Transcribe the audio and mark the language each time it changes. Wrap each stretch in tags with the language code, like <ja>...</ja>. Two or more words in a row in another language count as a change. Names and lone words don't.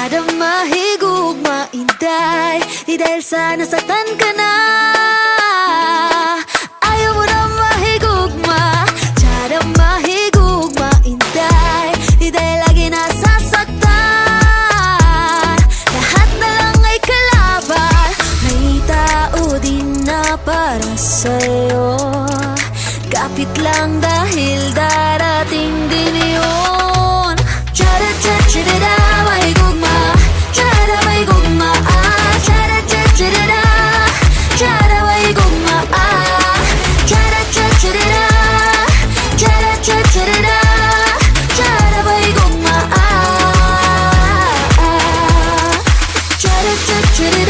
<ceb>mahigugma, inday,</ceb> <tl>di dahil sa nasaktan ka na.</tl> <ceb>Ayaw mo na mahigugma, tsara mahigugma, inday,</ceb> <tl>di dahil lagi nasasaktan. Lahat na lang ay kalaban, may tao din na para sa'yo. Kapit lang dahil darating din yun.</tl> <ceb>Tsara tsara tsara mahigugma, tsara mahigugma, tsara tsara tsara, tsara mahigugma, tsara tsara tsara, tsara tsara tsara, tsara mahigugma, tsara tsara tsara.</ceb>